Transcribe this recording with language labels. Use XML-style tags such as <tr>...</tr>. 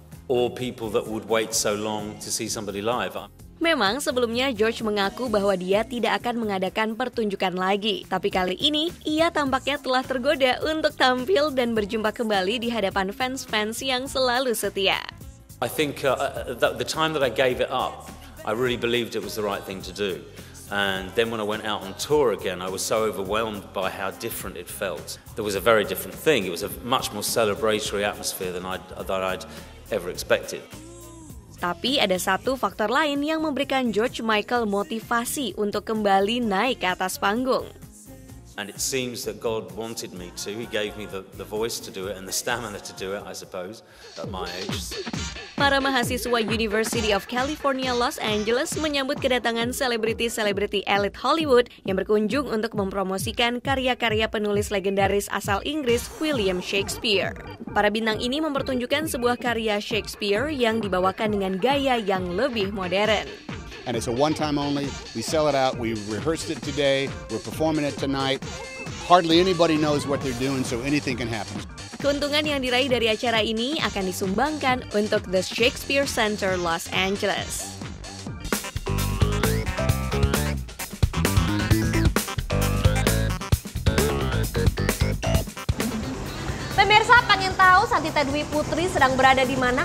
<en>Or people that would wait so long to see somebody live.</en> <id>Memang sebelumnya George mengaku bahwa dia tidak akan mengadakan pertunjukan lagi. Tapi kali ini ia tampaknya telah tergoda untuk tampil dan berjumpa kembali di hadapan fans-fans yang selalu setia.</id> <en>I think the time that I gave it up, I really believed it was the right thing to do. And then when I went out on tour again, I was so overwhelmed by how different it felt. There was a very different thing. It was a much more celebratory atmosphere than I'd ever expected.</en> <id>Tapi ada satu faktor lain yang memberikan George Michael motivasi untuk kembali naik ke atas panggung.</id> <en>And it seems that God wanted me to. He gave me the voice to do it and the stamina to do it, I suppose, at my age.</en> <id>Para mahasiswa University of California, Los Angeles menyambut kedatangan selebriti-selebriti elit Hollywood yang berkunjung untuk mempromosikan karya-karya penulis legendaris asal Inggris William Shakespeare. Para bintang ini mempertunjukkan sebuah karya Shakespeare yang dibawakan dengan gaya yang lebih modern.</id> <en>And it's a one-time only. We sell it out. We rehearsed it today. We're performing it tonight. Hardly anybody knows what they're doing, so anything can happen.</en> <id>Keuntungan yang diraih dari acara ini akan disumbangkan untuk The Shakespeare Center Los Angeles. Pemirsa pengen tahu Santita Dwi Putri sedang berada di mana?</id>